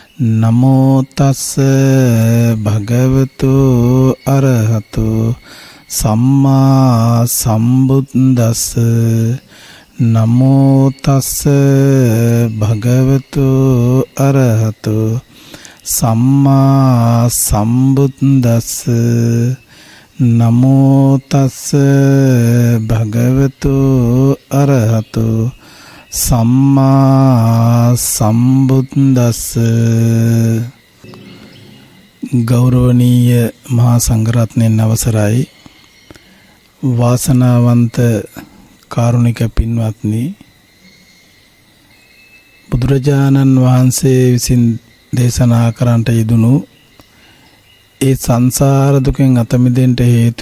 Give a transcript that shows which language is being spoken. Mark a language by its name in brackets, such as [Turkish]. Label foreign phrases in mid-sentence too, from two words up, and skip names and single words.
[Pali] නමෝ තස්ස භගවතු අරහතු සම්මා සම්බුද්දස්ස නමෝ තස්ස භගවතු අරහතු සම්මා සම්බුද්දස්ස නමෝ තස්ස භගවතු අරහතු සම්මා සම්බුද්දස්ස. [Sinhala] ගෞරවනීය මහා සංඝරත්නයන් අවසරයි. වාසනාවන්ත කාරුණික පින්වත්නි, බුදුරජාණන් වහන්සේ විසින් දේශනා කරන්නට යෙදුණු ඒ සංසාර දුකෙන් අත මිදෙන්න හේතු